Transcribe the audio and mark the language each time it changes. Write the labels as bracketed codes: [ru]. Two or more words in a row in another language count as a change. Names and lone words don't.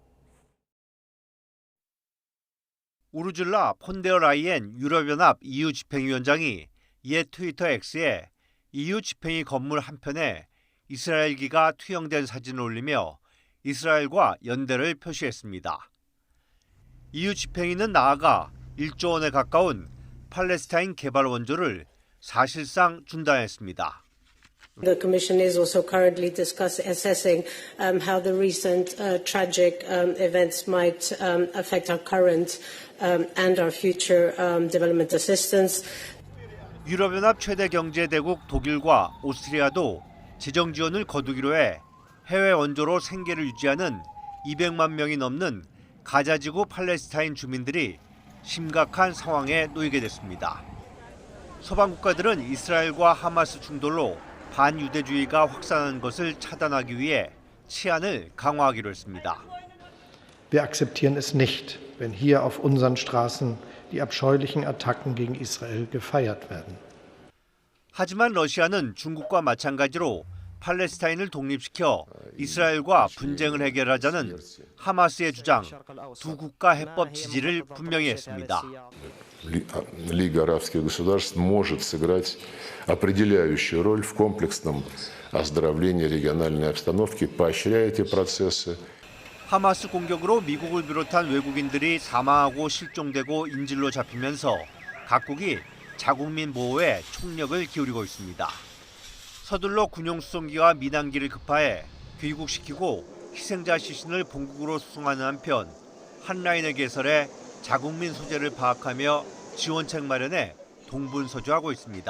[ko] 우르줄라 폰데어 라이엔 유럽연합 EU 집행위원장이 옛 트위터 X에 EU 집행위 건물 한편에 이스라엘기가 투영된 사진을 올리며 이스라엘과 연대를 표시했습니다. EU 집행위는 나아가 1조 원에 가까운 팔레스타인 개발 원조를 사실상 중단했습니다. [en] The Commission is also currently assessing how the recent tragic events might affect our current and our future development assistance. [ko] 유럽연합 최대 경제대국 독일과 오스트리아도 재정 지원을 거두기로 해 해외 원조로 생계를 유지하는 200만 명이 넘는 가자지구 팔레스타인 주민들이 심각한 상황에 놓이게 됐습니다. 서방 국가들은 이스라엘과 하마스 충돌로 반유대주의가 확산하는 것을 차단하기 위해 치안을 강화하기로 했습니다. [de] Wir akzeptieren es nicht, wenn hier auf unseren Straßen die abscheulichen Attacken gegen Israel gefeiert werden. [ko] 하지만 러시아는 중국과 마찬가지로 팔레스타인을 독립시켜 이스라엘과 분쟁을 해결하자는 하마스의 주장, 두 국가 해법 지지를 분명히 했습니다. [ru] Лига арабских государств может сыграть определяющую роль в комплексном оздоровлении региональной обстановки, поощряя эти процессы. [ko] 하마스 공격으로 미국을 비롯한 외국인들이 사망하고 실종되고 인질로 잡히면서 각국이 자국민 보호에 총력을 기울이고 있습니다. 서둘러 군용수송기와 민항기를 급파해 귀국시키고 희생자 시신을 본국으로 수송하는 한편 한 라인을 개설해 자국민 소재를 파악하며 지원책 마련에 동분서주하고 있습니다.